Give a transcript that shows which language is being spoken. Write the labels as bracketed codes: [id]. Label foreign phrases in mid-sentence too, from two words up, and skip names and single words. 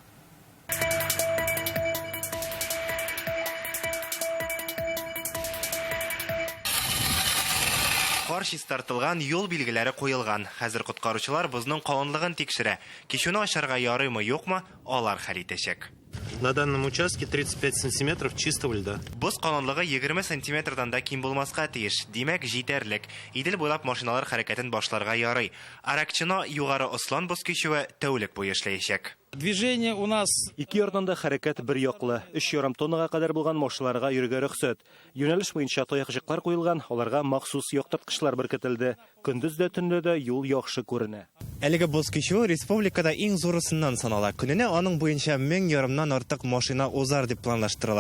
[tt] Кар чистартылган, юл билгеләре куелган. Хәзер коткаручылар бозның калынлыгын тикшерә. Кишүне ашарга ярыймы, юкмы, алар хәл итәчәк. [ru] На данном участке 35 сантиметров чистого льда. [tt] Боз калынлыгы 20 сантиметрдан да ким булмаска тиеш. Димәк, җитәрлек. Идел буйлап машиналар хәрәкәтен башларга ярый. Аракчына Югары Ыслан боз кишүе тәүлек буе эшләячәк. [ru] Движение у нас [tt] ике ярдан да хәрәкәт бер яклы. 3,5 тоннага кадәр булган машиналарга йөрергә рөхсәт. Юнәлеш буенча таякчыклар куелган, аларга махсус яктырткычлар беркетелде. Көндез дә төнлә дә юл яхшы күренә. Әлеге боз кишүе республикада иң зурысыннан санала. Көненә аның буенча 1000 ярымнан артык машина узар дип планлаштырыла.